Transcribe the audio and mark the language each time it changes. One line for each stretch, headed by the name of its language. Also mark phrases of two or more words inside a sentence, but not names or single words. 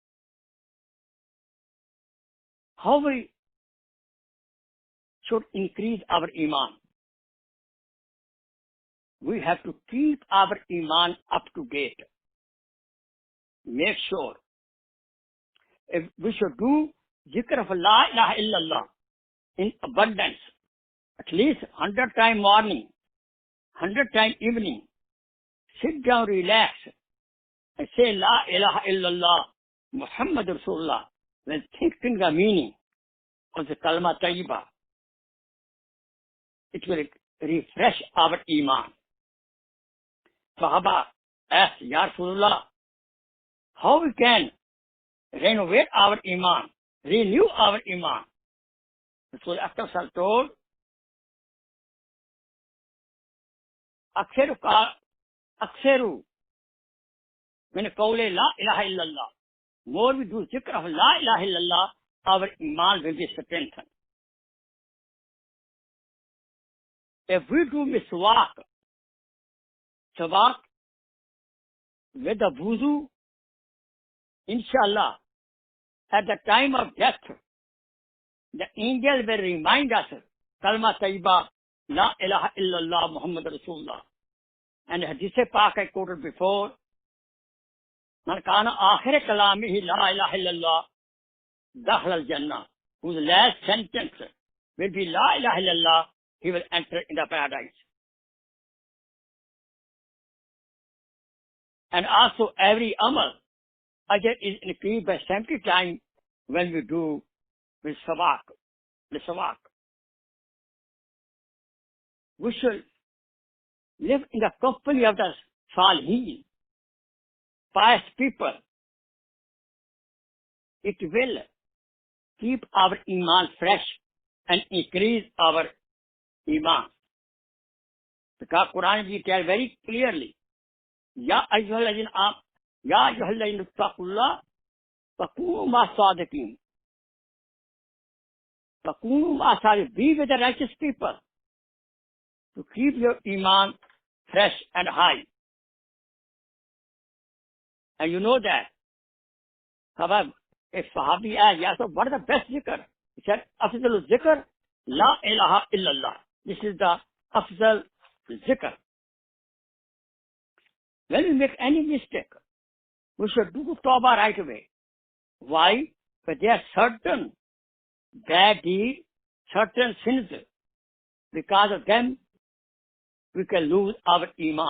English: How we should increase our Iman? We have to keep our Iman up to date. Make sure. If we should do zikr of
Arabic: لا إله إلا الله
English: in abundance, at least 100 times morning, 100 times evening. Sit down, relax, and say
Arabic: لا إله إلا الله محمد رسول الله,
English: when thinking the meaning of the
Arabic: كلمة طيبة.
English: It will refresh our Iman. Sahaba asked,
Arabic: يا رسول الله,
English: how we can renovate our Iman, renew our Iman?
Arabic: رسول أكرم
English: told,
Arabic: أكثروا من قول لا إله إلا الله.
English: More we do zikr of
Arabic: لا إله إلا الله,
English: our Iman will be strengthened. If we do miswak, sawak, with the wuzu, inshallah, at the time of death, the angel will remind us,
Arabic: كلمة طيبة لا إله إلا الله محمد رسول الله.
English: And
Urdu: حدیث پاک
English: I quoted before,
Arabic: من كان آخر كلامه لا إله إلا الله دخل الجنة,
English: whose last sentence will be
Arabic: لا إله إلا الله,
English: he will enter in the paradise. And also every amal, ajr is increased by 70 times when we do with sawak, the sawak. We should live in the company of the Salihin, pious people. It will keep our Iman fresh and increase our Iman. Because Quran we tell very clearly,
Arabic: يا أيها الذين اتقوا الله فكونوا مع الصادقين. فكونوا مع الصادقين.
English: Be with the righteous people to keep your Iman fresh and high. And you know that. However, if Sahabi asked, yeah, so what is the best zikr? He said,
Arabic: أفضل ذكر لا إله إلا الله.
English: This is the
Arabic: أفضل ذكر.
English: When we make any mistake, we should do tawbah right away. Why? But there are certain bad deeds, certain sins. Because of them, we can lose our Iman.